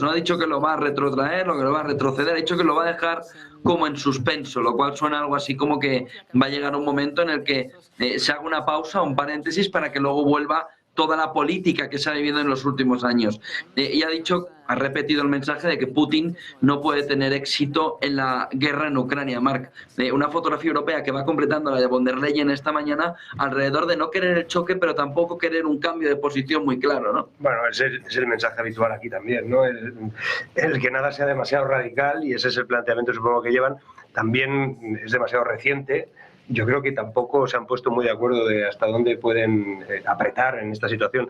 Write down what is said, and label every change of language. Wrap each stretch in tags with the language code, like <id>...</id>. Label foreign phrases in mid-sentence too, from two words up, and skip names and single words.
<es>No ha dicho que lo va a retrotraer o que lo va a retroceder, ha dicho que lo va a dejar como en suspenso, lo cual suena algo así como que va a llegar un momento en el que se haga una pausa, un paréntesis, para que luego vuelva toda la política que se ha vivido en los últimos años. Y ha dicho, ha repetido el mensaje de que Putin no puede tener éxito en la guerra en Ucrania. Marc, una fotografía europea que va completando la de von der Leyen esta mañana alrededor de no querer el choque, pero tampoco querer un cambio de posición muy claro, ¿no? Bueno, es el mensaje habitual aquí también, ¿no? El que nada sea demasiado radical, y ese es el planteamiento, supongo, que llevan. También es demasiado reciente. Yo creo que tampoco se han puesto muy de acuerdo de hasta dónde pueden apretar en esta situación.</es>